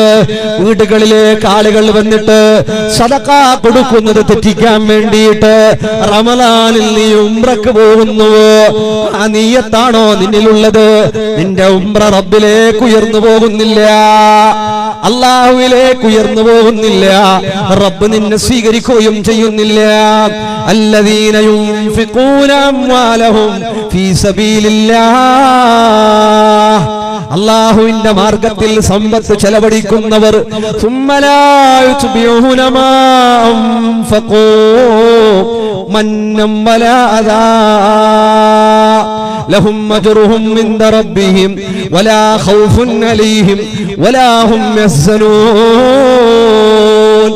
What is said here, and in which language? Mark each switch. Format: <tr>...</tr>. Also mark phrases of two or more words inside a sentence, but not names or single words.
<ml>വീടുകളിലേക്ക് ആളുകൾ വന്നിട്ട് സദഖ കൊടുക്കുന്നത് തെറ്റിക്കാൻ വേണ്ടിയിട്ട് റമളാനിൽ നീ ഉംറക്ക് പോകുന്നു. ആ നിയ്യത്താണോ നിന്നിലുള്ളത്? നിന്റെ ഉംറ റബ്ബിലേക്ക് ഉയർന്നു പോകുന്നില്ല, അല്ലാഹുവിലേക്ക് ഉയർന്നു പോകുന്നില്ല, റബ്ബ് നിന്നെ സ്വീകരിക്കുകയും ചെയ്യുന്നില്ല.</ml> <ar>الذين ينفقون أموالهم في سبيل الله</ar> <ml>അല്ലാഹുവിന്റെ മാർഗത്തിൽ സമ്പത്ത് ചെലവഴിക്കുന്നവർ</ml> <ar>منا ولا أذى لهم أجرهم عند ربهم ولا خوف عليهم ولا هم يحزنون.</ar>